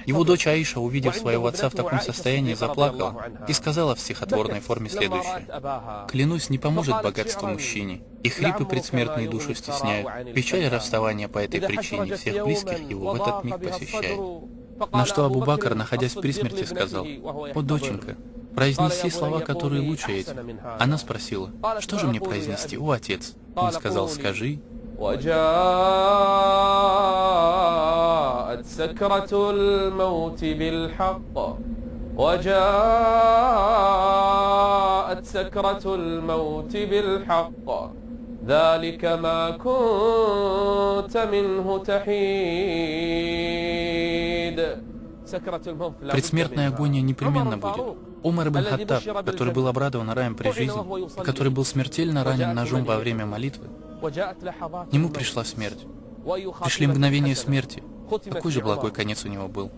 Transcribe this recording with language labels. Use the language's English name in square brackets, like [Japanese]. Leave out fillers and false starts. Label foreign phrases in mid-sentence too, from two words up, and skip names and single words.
[Russian] Его дочь Аиша, увидев своего отца в таком состоянии, заплакала и сказала в стихотворной форме следующее: «Клянусь, не поможет богатство мужчине, и хрипы предсмертные душу стесняют. Печаль расставания по этой причине всех близких его в этот миг посещает». На что Абу Бакр, находясь при смерти, сказал: «О, доченька, произнеси слова, которые лучше этих». Она спросила: «Что же мне произнести, о отец?» Он сказал: «Скажи». [Arabic] وجاءت سكرة الموت بالحق وجاءت سكرة الموت بالحق ذلك ما كنت منه تحيد. [Russian] Предсмертная агония непременно будет. Умар ибн Хаттаб, который был обрадован раем при жизни, и который был смертельно ранен ножом во время молитвы, к нему пришла смерть. Пришли мгновения смерти. Какой же благой конец у него был.